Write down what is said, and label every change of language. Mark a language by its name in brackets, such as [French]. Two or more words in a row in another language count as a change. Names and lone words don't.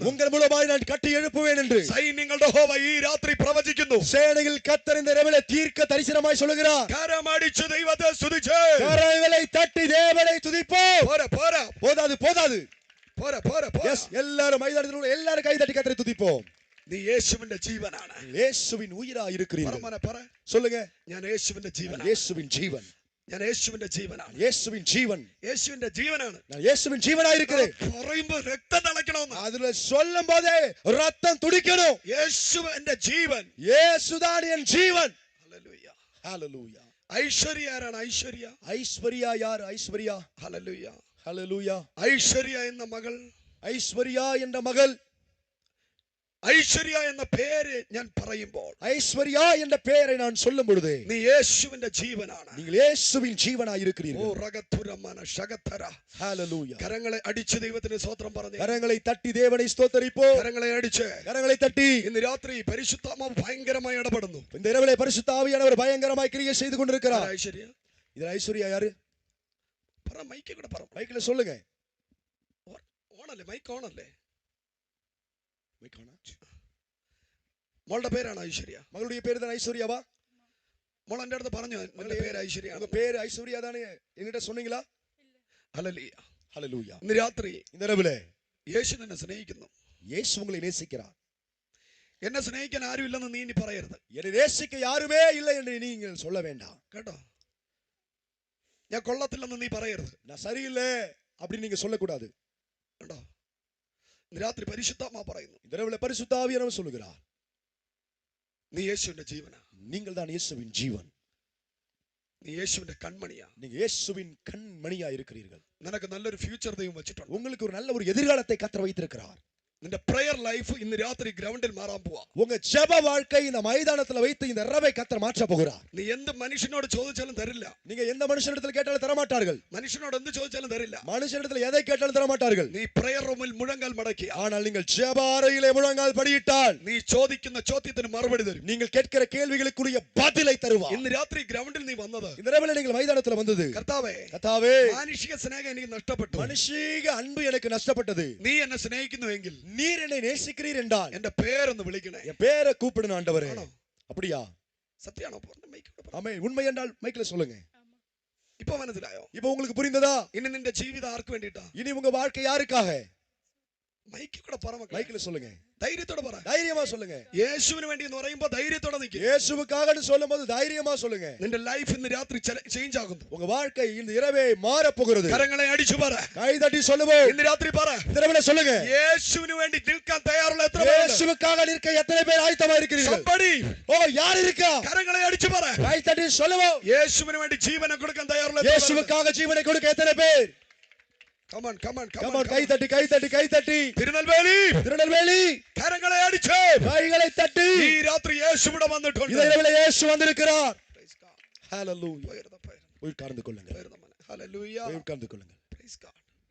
[Tamil] உங்கள் மூலமாய் நான் கட்டி எழுப்புவேன் என்று [Malayalam] സൈന്യങ്ങളുടെ യഹോവ ഈ രാത്രി പ്രവചിക്കുന്നു. [Tamil] சேனையில் கர்த்தர் இந்த இரவிலே தீர்க்க தரிசனமாய் சொல்லுகிறார். [Malayalam] കരമടിച്ച് ദൈവത്തെ സ്തുതിച്ച്, [Tamil] கரங்களை தட்டி தேவனை துதிப்போம். [Malayalam] പോരാ പോരാ [Tamil] போதாது போதாது. [Malayalam] പോരാ പോരാ പോരാ. [Tamil] எஸ், எல்லாரும் மைதானத்தில் உள்ள எல்லாரும் கை தட்டி கர்த்தரை துதிப்போம். [Malayalam] നീ യേശുവിന്റെ ജീവനാണ്. [Tamil] இயேசுவின் உயிராய் இருக்கிறீர்கள். [Malayalam] പറ പറ. [Tamil] சொல்லுங்க. [Malayalam] ഞാൻ യേശുവിന്റെ ജീവനാണ്. [Tamil] இயேசுவின் ஜீவன். [Malayalam] ഞാൻ യേശുവിന്റെ ജീവനാണ്. [Tamil] இயேசுவின் ஜீவன். [Malayalam] യേശുവിന്റെ ജീവനാണ്. [Tamil] நான் இயேசுவின் ஜீவனாய் இருக்கிறேன். [Malayalam] പറയുമ്പോ രക്തം തിളക്കണമെന്ന്, [Tamil] அதுல சொல்லும் போதே ரத்தம் துடிக்கணும். [Malayalam] യേശുവിന്റെ ജീവൻ. [Tamil] இயேசுதான் என் ஜீவன். [Malayalam] ഹല്ലേലൂയ. [Tamil] ஹalleluya. [Malayalam] ഐശ്വര്യ ആരാണ്? ഐശ്വര്യ. [Tamil] ஐஸ்வர்யா யார்? ஐஸ்வர்யா. [Malayalam] ഹല്ലേലൂയ. [Tamil] ஹalleluya. [Malayalam] ഐശ്വര്യ എന്ന മകൾ, [Tamil] ஐஸ்வர்யா என்ற மகள், [Malayalam] ഐശ്വര്യ എന്ന പേര് ഞാൻ പറയുമ്പോൾ, [Tamil] ஐஸ்வர்யா என்ற பெயரை நான் சொல்லும் பொழுது [Malayalam] നീ യേശുവിന്റെ ജീവനാണ്. [Tamil] நீங்கள் இயேசுவின் ஜீவனாய் இருக்கிறீர்கள். ஹalleluya. [Malayalam] കരങ്ങളെ അടിച്ച് ദൈവത്തിന് സ്തോത്രം പറഞ്ഞു. [Tamil] கரங்களை தட்டி தேவனை ஸ்தோத்தரிப்போம். [Malayalam] കരങ്ങളെ അടിച്ച്, [Tamil] கரங்களை தட்டி. [Malayalam] ഇന്ന് രാത്രി പരിശുദ്ധാത്മാവ് ഭയങ്കരമായി ഇടപെടുന്നു. [Tamil] இந்த இரவிலே பரிசுத்த ஆவியானவர் பயங்கரமாய் கிரியை செய்து கொண்டிருக்கிறார். [Malayalam] ഐശ്വര്യ. [Tamil] இது ஐஸ்வர்யா யாரு? [Malayalam] പറ, മൈക്ക് കൂടെ പറ. [Tamil] மைக்ல சொல்லுங்க. [Malayalam] ഓണല്ലേ? മൈക്ക് ഓണല്ലേ? മോളുടെ പേരാണ് ഐശ്വര്യ. മകളുടെ പേര് തന്നെ ഐശ്വര്യവാ? മോൾ എൻ്റെ അടുത്ത് പറഞ്ഞു എന്റെ പേര് ഐശ്വര്യ. [Tamil] உங்க பேர் ஐஸ்வர்யா தானே என்கிட்ட சொன்னீங்களா? [Malayalam] ഹല്ലേലൂയ. [Tamil] ஹல்லேலூயா. [Malayalam] ഇന്ന് രാത്രി [Tamil] இந்த இரவுல [Malayalam] യേശു നിന്നെ സ്നേഹിക്കുന്നു. [Tamil] இயேசு உங்களை நேசிக்கிறார். [Malayalam] എന്നെ സ്നേഹിക്കാൻ ആരുമില്ലെന്ന് നീ ഇനി പറയരുത്. [Tamil] என்னை நேசிக்க யாருமே இல்லை என்று நீங்கள் சொல்ல வேண்டாம். [Malayalam] കേട്ടോ, ഞാൻ കൊള്ളത്തില്ലെന്ന് നീ പറയരുത്. [Tamil] நான் சரியில்லை அப்படி நீங்க சொல்லக்கூடாது. [Malayalam] കേട്ടോ, ഇന്ന് രാത്രി പരിശുദ്ധാത്മാ പറയുന്നു, [Tamil] இந்த இரவுல பரிசுத்த ஆவியானவர் சொல்லுகிறார், [Malayalam] നീ യേശുവിന്റെ ജീവനാ. [Tamil] நீங்கள் தான் இயேசுவின் ஜீவன். [Malayalam] നീ യേശുവിന്റെ കൺമണിയാ. [Tamil] நீங்க இயேசுவின் கண்மணியா இருக்கிறீர்கள். [Malayalam] നിനക്ക് നല്ലൊരു ഫ്യൂച്ചർ ദൈവം വെച്ചിട്ടുണ്ട്. [Tamil] உங்களுக்கு ஒரு நல்ல ஒரு எதிர்காலத்தை கர்த்தர் வைத்திருக்கிறார். [Malayalam] നിന്റെ [English] prayer life [Malayalam] ഇന്ന് രാത്രി ഗ്രൗണ്ടിൽ മാറാൻ പോവാ. [Tamil] உங்க ஜெப வாழ்க்கை இந்த மைதானத்துல வைத்து இந்த இரவை கர்த்தர் மாற்ற போகிறார். [Malayalam] നീ എന്ത് മനുഷ്യനോട് ചോദിച്ചാലും തരില്ല. [Tamil] நீங்க எந்த மனுஷனிடத்தில் கேட்டாலும் தர மாட்டார்கள். [Malayalam] മനുഷ്യനോട് എന്ത് ചോദിച്ചാലും തരില്ല. [Tamil] மனுஷனிடத்தில் எதை கேட்டாலும் தர மாட்டார்கள். [Malayalam] നീ [English] prayer roomil [Malayalam] മുഴങ്കാൽ മടക്കി, [Tamil] ஆனால் நீங்கள் ஜெப அறையிலே முழங்கால் படியிட்டால் [Malayalam] നീ ചോദിക്കുന്ന ചോദ്യത്തിന് മറുപടി തരും. [Tamil] நீங்கள் கேட்கிற கேள்விகளுக்குரிய பதிலை தருவார். [Malayalam] ഇന്ന് രാത്രി ഗ്രൗണ്ടിൽ നീ വന്നത്, [Tamil] இந்த இரவுல நீங்கள் மைதானத்துல வந்தது, [Malayalam] കർത്താവേ [Tamil] கர்த்தாவே [Malayalam] മാനുഷിക സ്നേഹം എനിക്ക് നഷ്ടപ്പെട്ടു, [Tamil] மனுஷீக அன்பு எனக்கு நஷ்டப்பட்டது, [Malayalam] നീ എന്നെ സ്നേഹിക്കുന്നുവെങ്കിൽ [Tamil] நீர் என்னை நேசிக்கிறீர் என்றால் [Malayalam] എന്റെ പേരൊന്ന് വിളിക്കണേ. [Tamil] என் பேரை கூப்பிடுங்க ஆண்டவரே. [Malayalam] ആണോ? [Tamil] அப்படியா? [Malayalam] സത്യാണോ? പറഞ്ഞ മൈക്കോട് പറ. [Tamil] ஆமென். உண்மை என்றால் மைக்ல சொல்லுங்க. [Malayalam] ഇപ്പൊ മനസ്സിലായോ? [Tamil] இப்போ உங்களுக்கு புரிந்ததா? [Malayalam] ഇനി നിന്റെ ജീവിതം ആർക്ക് വേണ്ടിട്ടാ? [Tamil] இனி உங்க வாழ்க்கை யாருக்காக? [Malayalam] മൈക്കിൽ കൂടെ പറ മക്കളെ. [Tamil] மைக்ல சொல்லுங்க. [Malayalam] ധൈര്യത്തോടെ പറ. [Tamil] தைரியமா சொல்லுங்க. [Malayalam] യേശുവിന് വേണ്ടി എന്ന് പറയുമ്പോൾ ധൈര്യത്തോടെ നിൽക്കുക. [Tamil] இயேசுவுக்காகன்னு சொல்லும்போது தைரியமா சொல்லுங்க. [Malayalam] നിന്റെ ലൈഫ് ഇന്ന് രാത്രി ചേഞ്ച് ആകുന്നു. [Tamil] உங்க வாழ்க்கை இந்த இரவே மாற போகிறது. [Malayalam] കരങ്ങളെ അടിച്ചു പറ. [Tamil] கை தட்டி சொல்லுவோம். [Malayalam] ഇന്ന് രാത്രി പറ. [Tamil] இரவுல சொல்லுங்க. [Malayalam] യേശുവിന് വേണ്ടി നിൽക്കാൻ തയ്യാറുള്ള എത്ര പേരുണ്ട്? [Tamil] இயேசுவுக்காக நிற்க எத்தனை பேர் ஆயத்தமா இருக்கிறீர்கள்? [English] Somebody. [Tamil] ஓ யார் இருக்கா? [Malayalam] കരങ്ങളെ അടിച്ചു പറ. [Tamil] கை தட்டி சொல்லுவோம். [Malayalam] യേശുവിന് വേണ്ടി ജീവനെ കൊടുക്കാൻ തയ്യാറുള്ള എത്ര പേരുണ്ട്? [Tamil] இயேசுவுக்காக ஜீவனை கொடுக்க எத்தனை பேர்? [English] Come on, come on, come Come on. on, [Tamil] கை தட்டி கை தட்டி கை தட்டி. [Malayalam] തിരുനെൽവേലി. [Tamil] திருநெல்வேலி. [Malayalam] കരങ്ങളെ അടിച്ച്. [Tamil] கைகளை தட்டி. [Malayalam] ഈ രാത്രി യേശു ഇവിടെ വന്നിട്ടുണ്ട്. [Tamil] இந்த இரவுல இயேசு வந்திருக்கிறார். [English] Praise God. [Tamil] ஹalleluya. [Malayalam] പോയിരുന്ന [Tamil] உட்கார்ந்து கொள்ளுங்கள். [English] Hallelujah. [Tamil] உட்கார்ந்து கொள்ளுங்கள். [English] Praise God.